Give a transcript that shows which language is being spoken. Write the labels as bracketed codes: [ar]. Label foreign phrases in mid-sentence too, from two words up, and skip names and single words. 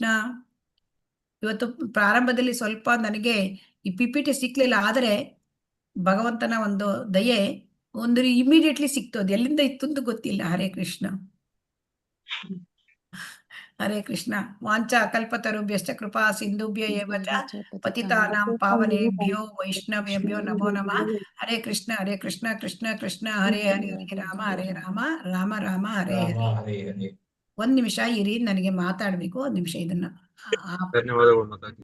[kn] ಇವತ್ತು ಪ್ರಾರಂಭದಲ್ಲಿ ಸ್ವಲ್ಪ ನನಗೆ ಈ PPT ಸಿಕ್ಲಿಲ್ಲ, ಆದರೆ ಭಗವಂತನ ಒಂದು ದಯೆ ಒಂದು ಇಮಿಡಿಯೇಟ್ಲಿ ಸಿಕ್ತು. ಅದು ಎಲ್ಲಿಂದ ಇತ್ತು ಅಂತ ಗೊತ್ತಿಲ್ಲ. [sa] ಹರೇ ಕೃಷ್ಣ, ಹರೇ ಕೃಷ್ಣ. ವಾಂಚಾ ಕಲ್ಪತರುಭ್ಯಶ್ಚ ಕೃಪಾ ಸಿಂಧುಭ್ಯ ಏವ ಚ ಪತಿತಾನಾಂ ಪಾವನೇಭ್ಯೋ ವೈಷ್ಣವೇಭ್ಯೋ ನಮೋ ನಮಃ. ಹರೇ ಕೃಷ್ಣ, ಹರೇ ಕೃಷ್ಣ, ಕೃಷ್ಣ ಕೃಷ್ಣ ಹರೇ ಹರೇ, ಹರೇ ರಾಮ, ಹರೇ ರಾಮ, ರಾಮ ರಾಮ ಹರೇ ಹರೇ. [kn] ಒಂದ್ ನಿಮಿಷ ಇರಿ, ನನಗೆ ಮಾತಾಡ್ಬೇಕು. ಒಂದ್ ನಿಮಿಷ ಇದನ್ನ ಧನ್ಯವಾದಗಳು ಮಾತಾಜಿ.